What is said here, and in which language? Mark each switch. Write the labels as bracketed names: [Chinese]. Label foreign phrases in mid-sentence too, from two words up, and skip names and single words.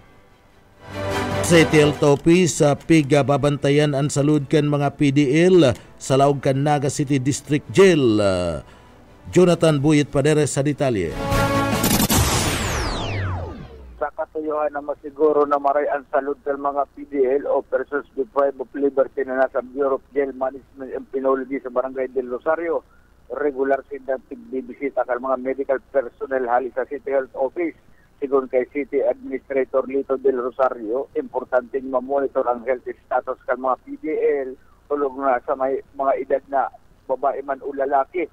[Bikol] City Health Office sa piga babantayan ang salud kan mga PDL sa laog kan Naga City District Jail. Jonathan Buyit Paderes sa detalye. Sa katuyuhan na masiguro na maray ang salud ng mga PDL o [English] persons deprived of liberty [Bikol] na nasa Bureau of Jail Management and Penology sa Barangay del Rosario, regular sila tigbibisita kang mga [English] medical personnel [Bikol] hali sa City Health Office. Sigun kay City Administrator Lito del Rosario, importanteng mamonitor ang [English] health status [Bikol] kang mga PDL tulog na sa may mga edad na babae man o lalaki.